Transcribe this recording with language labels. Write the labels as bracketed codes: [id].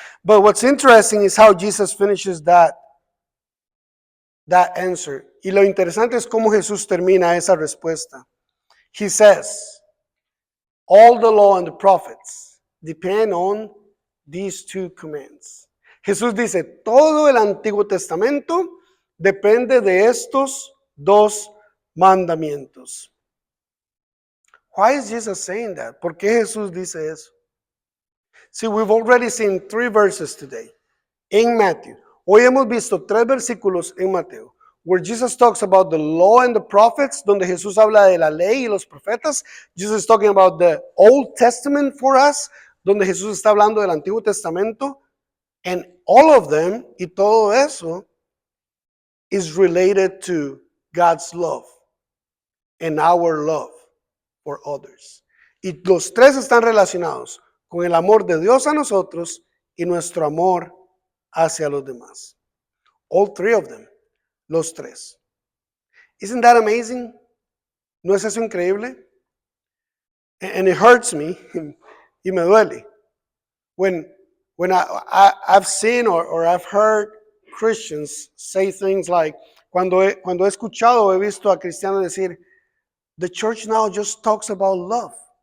[en] But what's interesting is how Jesus finishes that answer. [es] Y lo interesante es cómo Jesús termina esa respuesta. [en] He says, all the law and the prophets depend on these two commands. [es] Jesús dice, todo el Antiguo Testamento depende de estos dos mandamientos. [en] Why is Jesus saying that? [es] ¿Por qué Jesús dice eso? [en] See, we've already seen 3 verses today in Matthew. [es] Hoy hemos visto 3 versículos en Mateo, [en] where Jesus talks about the law and the prophets, [es] donde Jesús habla de la ley y los profetas. [en] Jesus is talking about the Old Testament for us, [es] donde Jesús está hablando del Antiguo Testamento. [en] And all of them, [es] y todo eso, [en] is related to God's love and our love for others. [es] Y los 3 están relacionados con el amor de Dios a nosotros y nuestro amor hacia los demás. [en] All 3 of them. [es] Los 3. [en] Isn't that amazing? [es] ¿No es eso increíble? [en] And it hurts me, [es] y me duele. [en] When I've seen or I've heard Christians say things like, [es] cuando he escuchado o he visto a cristianos decir, [en] the church now just talks about love.